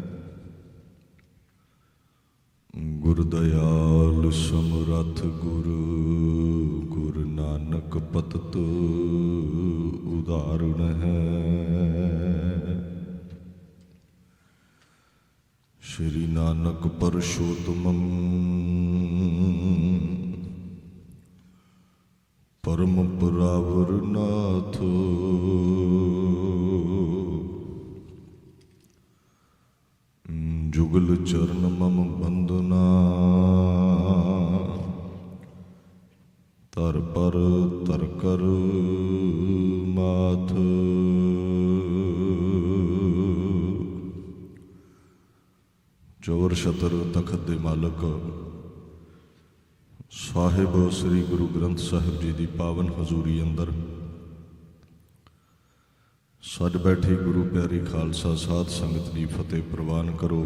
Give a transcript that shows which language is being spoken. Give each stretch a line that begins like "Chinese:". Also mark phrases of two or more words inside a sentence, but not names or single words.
Braj: गुर दइआल समरथ गुर गुर नानक पतित उदाहरण है। श्री नानक परशोत्तमं परम परावर नाथ जुगल चरण मम बंदना तर पर तर कर माथ।
Punjabi: ਚੌਰ ਛਤਰ ਤਖਤ ਦੇ ਮਾਲਕ ਸਾਹਿਬ ਸ੍ਰੀ ਗੁਰੂ ਗ੍ਰੰਥ ਸਾਹਿਬ ਜੀ ਦੀ ਪਾਵਨ ਹਜ਼ੂਰੀ ਅੰਦਰ ਸੱਜ ਬੈਠੀ ਗੁਰੂ ਪਿਆਰੀ ਖਾਲਸਾ ਸਾਧ ਸੰਗਤ ਦੀ ਫਤਿਹ ਪ੍ਰਵਾਨ ਕਰੋ।